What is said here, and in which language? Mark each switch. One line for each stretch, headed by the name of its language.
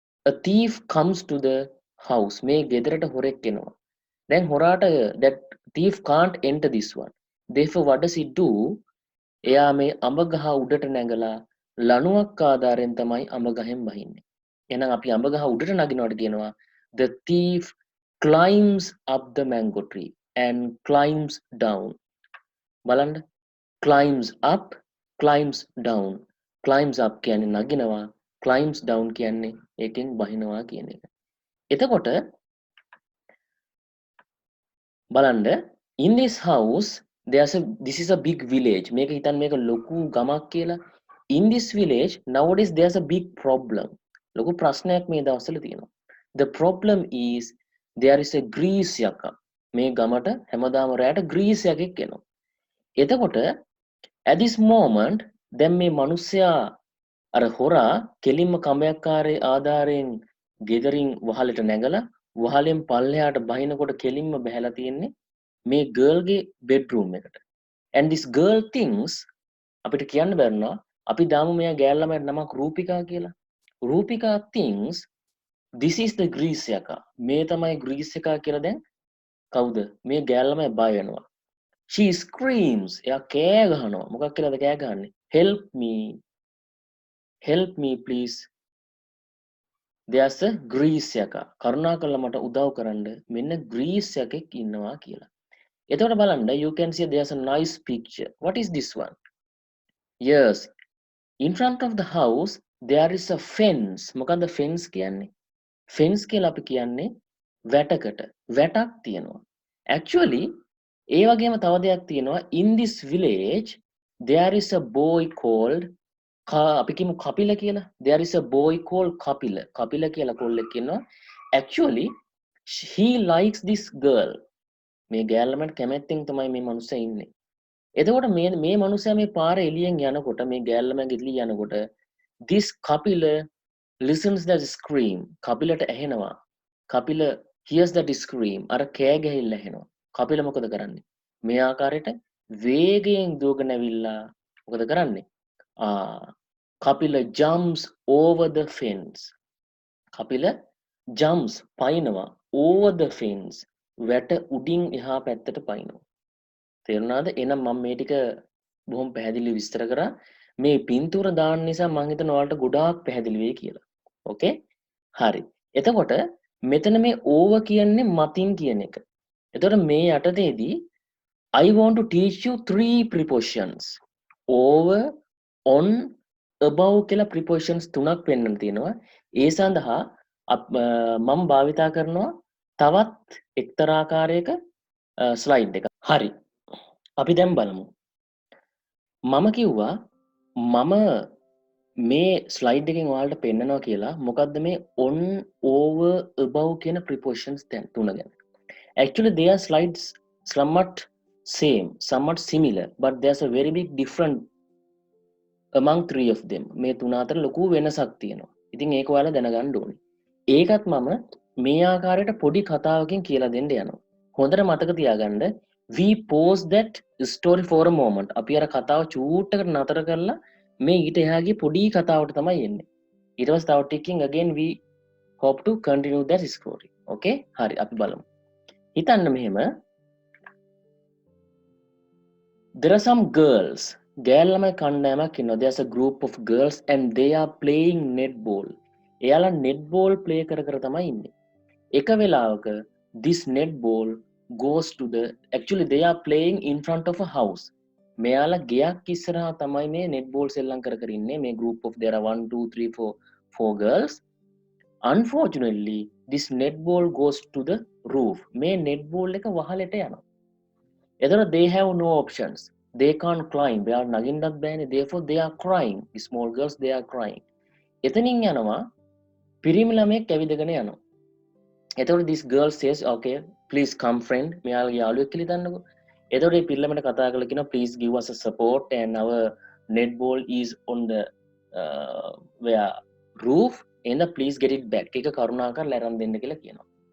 English: A thief comes to the house.
Sinhala: මේ ගෙදරට හොරෙක් එනවා. දැන් හොරාට
English: that thief can't enter this one. Therefore what does he do?
Sinhala: එයා මේ අඹ ගහ උඩට නැගලා ලණුවක් ආධාරයෙන් තමයි අඹ ගහෙන් බහින්නේ. එහෙනම් අපි අඹ ගහ උඩට නගිනවට කියනවා
English: the thief climbs up the mango tree and climbs down.
Sinhala: බලන්න
English: climbs up, climbs down. Climbs up
Sinhala: කියන්නේ නගිනවා,
English: climbs down
Sinhala: කියන්නේ ඒකෙන් බහිනවා කියන එක. එතකොට බලන්න
English: in this house this is a big village.
Sinhala: මේක හිතන්න මේක ලොකු ගමක් කියලා.
English: In this village nowadays there's a big problem.
Sinhala: ලොකු ප්‍රශ්නයක් මේ දවස්වල තියෙනවා.
English: The problem is there is a grease යකා.
Sinhala: මේ ගමට හැමදාම රැයට grease යකෙක් එනවා. එතකොට
English: at this moment
Sinhala: දැන් මේ මිනිස්සයා අර හොරා කෙලින්ම කඹයක්කාරයේ ආධාරයෙන් ගෙදරින් වහලට නැගලා වහලෙන් පල්ලෙහාට බහිනකොට කෙලින්ම බහැලා තියෙන්නේ මේ ගර්ල්ගේ බෙඩ්රූම් එකට.
English: And this girl thinks
Sinhala: අපිට කියන්න බැරිනවා අපි දාමු මෙයා ගෑල් ළමයට නමක් රූපිකා කියලා.
English: Rupika thinks this is the grease යකා.
Sinhala: මේ තමයි grease එකා කියලා දැන් කවුද? මේ ගෑල් ළමයා බය වෙනවා.
English: She screams.
Sinhala: එයා කෑ ගහනවා. මොකක් කියලාද කෑ ගහන්නේ?
English: Help me. Help me please. There's a grease යකා.
Sinhala: කරුණාකරලා මට උදව් කරන්න. මෙන්න grease එකෙක් ඉන්නවා කියලා. එතකොට බලන්න
English: you can see there's a nice picture. What is this one? Yes. In front of the house there is a fence.
Sinhala: මොකද්ද fence කියන්නේ? Fence කියලා අපි කියන්නේ වැටකට. වැටක් තියෙනවා.
English: Actually
Sinhala: ඒ වගේම තව දෙයක් තියෙනවා.
English: In this village there is a boy called
Sinhala: අපි කියමු කපිල කියලා.
English: There is a boy called Kapila.
Sinhala: Kapila කියලා කොල්ලෙක් ඉන්නවා.
English: Actually he likes this girl.
Sinhala: මේ ගෑල් ළමයට කැමැත්තෙන් තමයි මේ මනුස්සයා ඉන්නේ. එතකොට මේ මනුස්සයා මේ පාරේ එළියෙන් යනකොට මේ ගෑල්ලම ගෙදලි යනකොට
English: this Kapila listens that scream.
Sinhala: කපිලට ඇහෙනවා.
English: Kapila hears that scream.
Sinhala: අර කෑ ගැහිල්ල ඇහෙනවා. කපිල මොකද කරන්නේ? මේ ආකාරයට වේගයෙන් දුවගෙන ඇවිල්ලා මොකද කරන්නේ?
English: Kapila jumps over the fence. Kapila jumps
Sinhala: පයින්නවා
English: over the fence.
Sinhala: වැට උඩින් එහා පැත්තට පයින්නවා. තේරුණාද? එහෙනම් මම මේ ටික බොහොම පැහැදිලිව විස්තර කරා. මේ පින්තූර දාන්න නිසා මම හිතනවා ඔයාලට ගොඩාක් පැහැදිලි වෙයි කියලා. ඕකේ? හරි. එතකොට මෙතන මේ over කියන්නේ මතින් කියන එක. එතකොට මේ යටතේදී
English: I want to teach you three prepositions. Over, on, above
Sinhala: කියලා prepositions තුනක් පෙන්වන්න තියෙනවා. ඒ සඳහා මම භාවිතා කරනවා තවත් එක්තරා ආකාරයක ස්ලයිඩ් එකක්. හරි. අපි දැන් බලමු. මම කිව්වා මම මේ ස්ලයිඩ් එකෙන් ඔයාලට පෙන්නනවා කියලා මොකද්ද මේ
English: on, over, above
Sinhala: කියන prepositions තුන ගැන.
English: Actually they are slides somewhat same, somewhat similar, but there's a very big difference among three of them.
Sinhala: මේ තුන අතර ලොකු වෙනසක් තියෙනවා. ඉතින් ඒක ඔයාලා දැනගන්න ඕනේ. ඒකත් මම මේ ආකාරයට පොඩි කතාවකින් කියලා දෙන්න යනවා. හොඳට මතක තියාගන්න
English: we pause that story for a moment.
Sinhala: අපි අර කතාව චූට්ටකට නතර කරලා මේ ඊට එහා ගිය පොඩි කතාවට තමයි එන්නේ. ඊට පස්සේ තව ටිකකින්
English: again we hope to continue that story. Okay?
Sinhala: හරි අපි බලමු. හිතන්න මෙහෙම
English: there are some girls.
Sinhala: ගෑල් ළමයි කණ්ඩායමක් ඉන්නවා.
English: There's a group of girls and they are playing netball.
Sinhala: එයාලා netball play කර කර තමයි ඉන්නේ. එක වෙලාවක
English: this netball goes to the actually they are playing in front of a house.
Sinhala: මෙයාලා ගෙයක් ඉස්සරහා තමයි මේ netball සෙල්ලම් කර කර ඉන්නේ.
English: මේ group of there are 1 2 3 4 4 girls. Unfortunately this netball goes to the roof.
Sinhala: මේ netball එක වහලට යනවා. එතකොට
English: they have no options. They can't climb. They are
Sinhala: නගින්නත් බෑනේ.
English: Therefore they are crying. The small girls they are crying.
Sinhala: එතනින් යනවා පිරිමි ළමයෙක් ඇවිදගෙන යනවා. එතකොට
English: this girl says okay please come friend.
Sinhala: මෙයාලගේ යාළුවෙක් කියලා හිතන්නකෝ. එතකොට මේ පිරිමි කතා කරලා කියනවා
English: please give us a support and our netball is on the where roof and please get it back.
Sinhala: ඒක කරුණාකරලා අරන් දෙන්න කියලා කියනවා.